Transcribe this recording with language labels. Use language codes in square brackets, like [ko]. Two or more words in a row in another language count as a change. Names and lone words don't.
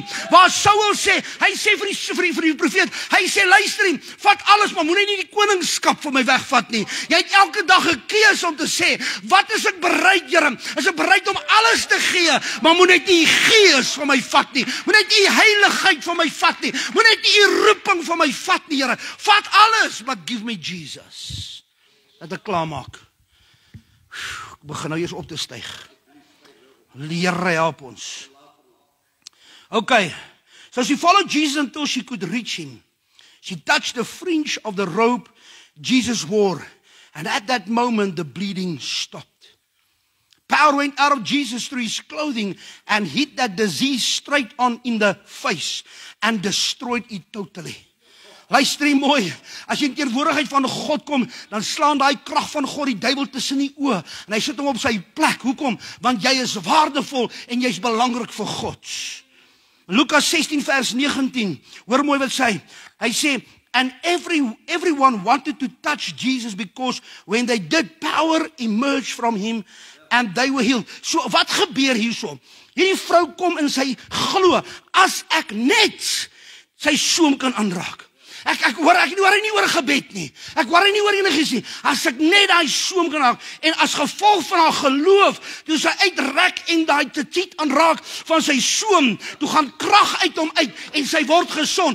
[af] Waar Saul sê, hy sê vir die profeet, hy sê luister nie, vat alles, maar moet net nie die koningskap van my wegvat nie. Jy het elke dag 'n keuse om te sê, wat is ek bereid, Here? Is ek bereid om alles te gee, maar moet net nie u gees van my vat nie. Moet net nie u heiligheid van my vat nie. Moet net nie u roeping van my vat nie, Here. Vat alles, maar [en] give me Jesus. [af] Dat ek klaar maak. Ek begin nou eers op te styg. Here help ons. Okay. [en] So she followed Jesus until she could reach him. She touched the fringe of the robe Jesus wore. And at that moment the bleeding stopped. Power went out of Jesus through his clothing and hit that disease straight on in the face and destroyed it totally. [af] Luister mooi, as jy in teenwoordigheid van God kom, dan slaan daai krag van God die duiwel tussen die oë en hy sit hom op sy plek. Hoekom? Want jy is waardevol en jy's belangrik vir God. Lukas 16 vers 19. Hoor mooi wat hy sê, and everyone wanted to touch Jesus because when they did, power emerged from him and they were healed. So wat gebeur hierso? Hierdie vrou kom en sy glo, as ek net sy soem kan aanraak. Ek worry nie oor gebed nie. Ek worry nie oor enigiets nie. As ek net daai soem kan raak en as gevolg van haar geloof, toe sy uitrek en daai tetiet aanraak van sy soem, toe gaan krag uit hom uit en sy word gesond.